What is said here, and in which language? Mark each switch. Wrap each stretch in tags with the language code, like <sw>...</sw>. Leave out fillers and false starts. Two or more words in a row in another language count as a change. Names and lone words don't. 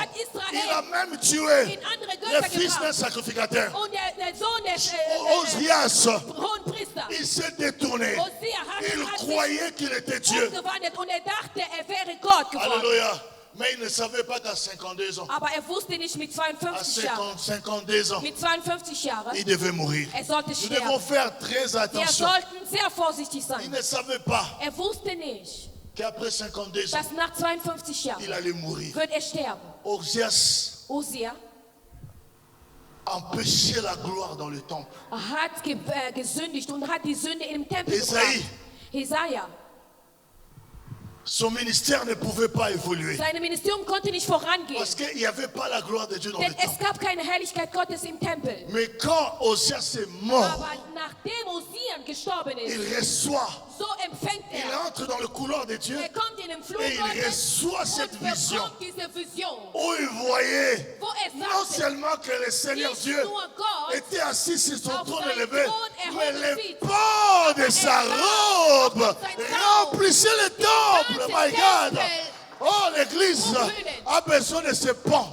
<fr>Il a même tué le fils d'un sacrificateur. Osias, il s'est détourné. Il croyait qu'il était Dieu. Alléluia. Mais il ne savait pas qu'à 52 ans,</fr> <de>Aber wusste nicht mit 52 Jahren,</de> <fr>52 ans,</fr> <de>mit 52 Jahren,</de> <fr>il devait mourir.</fr> <de>sollte</de> <fr>Nous</fr> <de>sterben.</de> <fr>devons faire très</fr> <de>Wir</de> <fr>attention.</fr> <de>sollten sehr vorsichtig</de> <fr>Il</fr> <de>sein.</de> <fr>ne savait pas</fr> <de>Wusste nicht,</de> <fr>qu'après 52 ans,</fr> <de>dass nach 52</de> <fr>il</fr> <de>Jahren</de> <fr>allait mourir.</fr> <de>wird sterben.</de> <fr>Osias</fr> <de>Osia</de> <fr>empêchait la gloire dans le temple.</fr> <de>hat gesündigt und hat die Sünde im Tempel gebracht. Jesaja.</de> <fr>Son ministère ne pouvait pas évoluer.</fr> <de>Sein Ministerium konnte nicht vorangehen.</de> <fr>Parce qu'il n'y avait pas la gloire de Dieu dans le</fr> <de>Denn es</de> <fr>temple.</fr> <de>gab keine Herrlichkeit Gottes im Tempel.</de> <fr>Mais quand Osias est mort,</fr> <de>Aber nachdem Osian gestorben ist,</de> <fr>il reçoit,</fr> <de>so empfängt</de> <fr>il entre dans le couloir de Dieu</fr> <de>kommt in den Flur</de> <fr>et il</fr> <de>Gottes</de> <fr>reçoit cette</fr> <de>und</de> <fr>vision</fr> <de>bekommt diese Vision,</de> <fr>où il voyait</fr> <de>wo</de> <fr>non</fr> <de>sagte,</de> <fr>seulement que le Seigneur</fr> <de>nicht</de> <fr>Dieu</fr> <de>nur Gott</de> <fr>était assis sur son</fr> <de>auf</de> <fr>trône</fr> <de>seinem</de> <fr>élevé,</fr> <de>Thron</de> <fr>mais</fr> <de>erhoben</de> <fr>les</fr> <de>sitzt.</de> <fr>pans de sa robe remplissaient le temple.</fr> <en>My God!</en> <fr>Oh, l'église a besoin de ce pan.</fr>